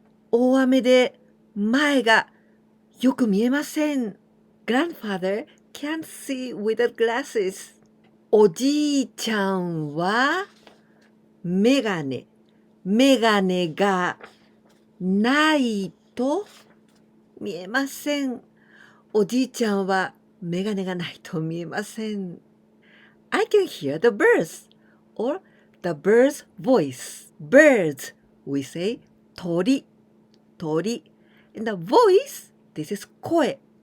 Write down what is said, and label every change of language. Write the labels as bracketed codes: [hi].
[ja] 大雨で前がよく見えません。 [en] Grandfather can't see without glasses. [ja] おじいちゃんはメガネがないと見えません。おじいちゃんはメガネがないと見えません。 [en] I can hear the birds or the bird's voice. Birds, we say 鳥。And the voice, this is 声。